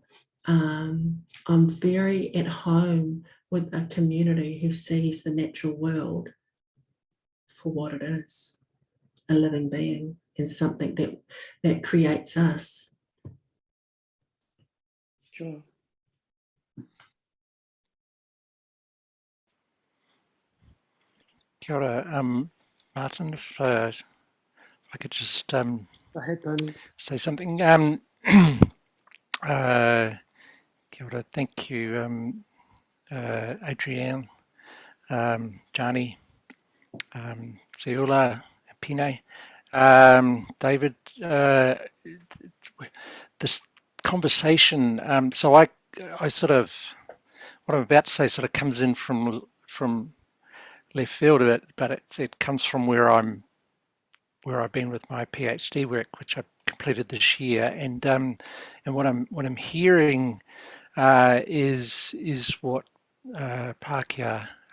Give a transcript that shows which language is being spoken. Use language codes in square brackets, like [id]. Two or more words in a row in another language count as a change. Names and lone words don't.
[en] I'm very at home with a community who sees the natural world for what it is, a living being, and something that creates us. Sure. [mi] Kia ora, [en] Martin, if I could just Go ahead, Bernie. say something. [mi] Kia ora, [en] thank you, Adreanne, Johnny, Seula, Pine, David. This conversation. So I sort of, what I'm about to say sort of comes in from left field a bit, but it comes from where I've been with my PhD work, which I completed this year, and what I'm hearing is what Pākehā